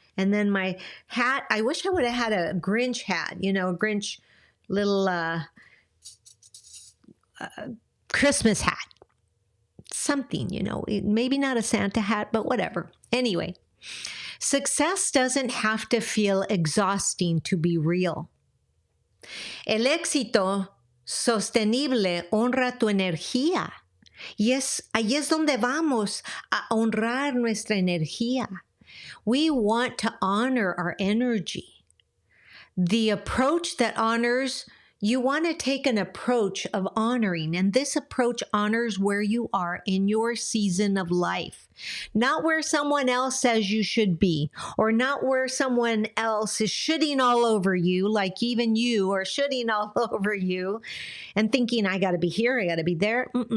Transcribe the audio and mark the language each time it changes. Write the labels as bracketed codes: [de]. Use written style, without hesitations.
[en] And then my hat. I wish I would have had a Grinch hat, a Grinch little Christmas hat. Something, maybe not a Santa hat, but whatever. Anyway, success doesn't have to feel exhausting to be real. [es] El éxito sostenible honra tu energía. Y ahí es donde vamos a honrar nuestra energía. [en] We want to honor our energy. The approach that honors, you want to take an approach of honoring, and this approach honors where you are in your season of life, not where someone else says you should be, or not where someone else is shooting all over you, like even you are shooting all over you, and thinking, I got to be here, I got to be there.